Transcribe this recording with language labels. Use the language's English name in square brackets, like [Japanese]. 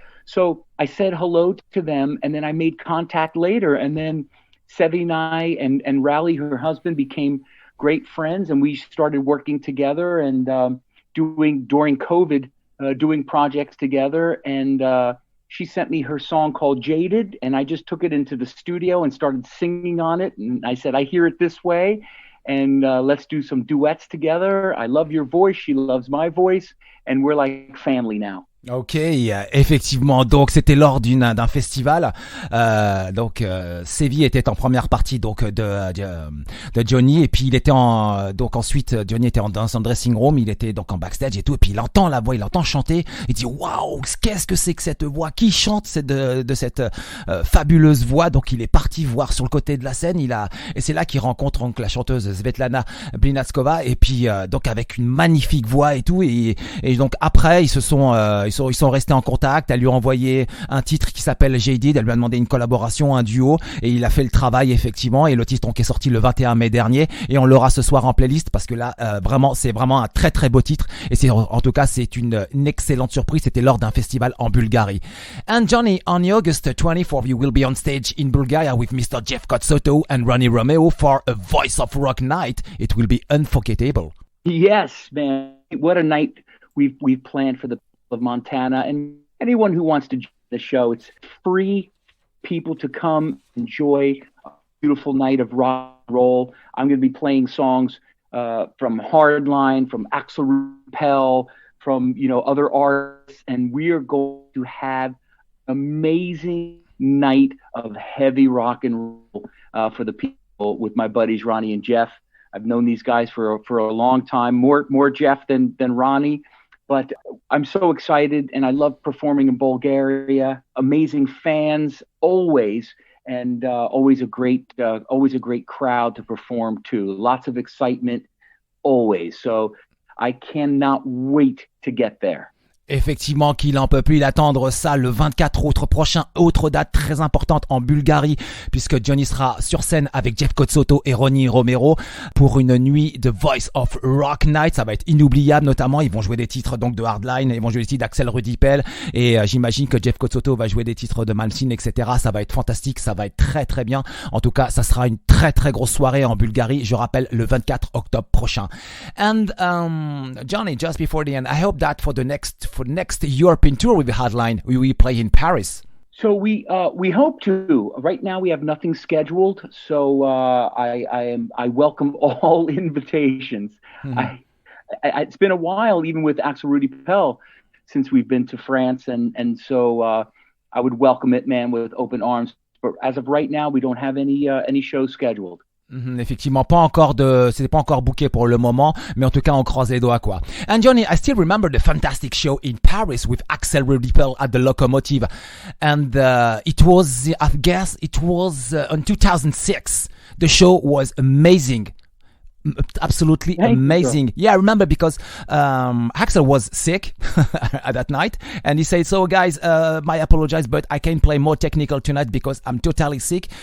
[English] So I said hello to them, and then I made contact later, and then Sevi and I and Rally, her husband, became great friends, and we started working together and during COVID, doing projects together, and she sent me her song called Jaded, and I just took it into the studio and started singing on it. And I said, I hear it this way, and let's do some duets together. I love your voice. She loves my voice. And we're like family now. [French] Ok, effectivement. Donc c'était lors d'un festival. Sevi était en première partie donc de Johnny, et puis il était donc ensuite Johnny était dans son dressing room, il était donc en backstage et tout, et puis il entend la voix, il entend chanter, il dit waouh, qu'est-ce que c'est que cette voix, qui chante de cette fabuleuse voix. Donc il est parti voir sur le côté de la scène, et c'est là qu'il rencontre donc la chanteuse Svetlana Blitznakova, et puis donc avec une magnifique voix et tout, et donc après ils sont restés en contact. Elle lui a envoyé un titre qui s'appelle Jaded. Elle lui a demandé une collaboration, un duo, et il a fait le travail effectivement. Et le titre donc est sorti le 21 mai dernier, et on l'aura ce soir en playlist parce que là c'est vraiment un très très beau titre, et en tout cas c'est une excellente surprise. C'était lors d'un festival en Bulgarie. [English] And Johnny, on August 24th you will be on stage in Bulgaria with Mr. Jeff Kotsotto and Ronnie Romeo for a Voice of Rock night. It will be unforgettable. Yes, man, what a night we've planned for the of Montana, and anyone who wants to join the show, it's free. People to come enjoy a beautiful night of rock roll. I'm going to be playing songs from Hardline, from Axel Rupel, from other artists, and we are going to have amazing night of heavy rock and roll for the people with my buddies Ronnie and Jeff. I've known these guys for a long time, more Jeff than Ronnie, but I'm so excited, and I love performing in Bulgaria. Amazing fans always, and always a great crowd to perform to. Lots of excitement always. So I cannot wait to get there. [French] Effectivement qu'il en peut plus d'attendre ça le 24 prochain, autre date très importante en Bulgarie puisque Johnny sera sur scène avec Jeff Kotzotto et Ronnie Romero pour une nuit de Voice of Rock Night. Ça va être inoubliable, notamment ils vont jouer des titres donc de Hardline, ils vont jouer des titres d'Axel Rudipel et j'imagine que Jeff Kotzotto va jouer des titres de Malmsteen, etc. Ça va être fantastique, ça va être très très bien. En tout cas, ça sera une très très grosse soirée en Bulgarie, je rappelle, le 24 octobre prochain. [English] And Johnny, just before the end, I hope that for next European tour with the Hardline, we will play in Paris. So we hope to. Right now we have nothing scheduled, so I welcome all invitations. Mm-hmm. It's been a while, even with Axel Rudipel, since we've been to France, and so I would welcome it, man, with open arms. But as of right now, we don't have any shows scheduled. [French] Effectivement, c'était pas encore booké pour le moment, mais en tout cas, on croise les doigts, quoi. [English] And Johnny, I still remember the fantastic show in Paris with Axel Rudipel at the Locomotive. And it was in 2006. The show was amazing. Absolutely amazing. Yeah, I remember because Axel was sick at that night, and he said, "So guys, I apologize, but I can't play more technical tonight because I'm totally sick.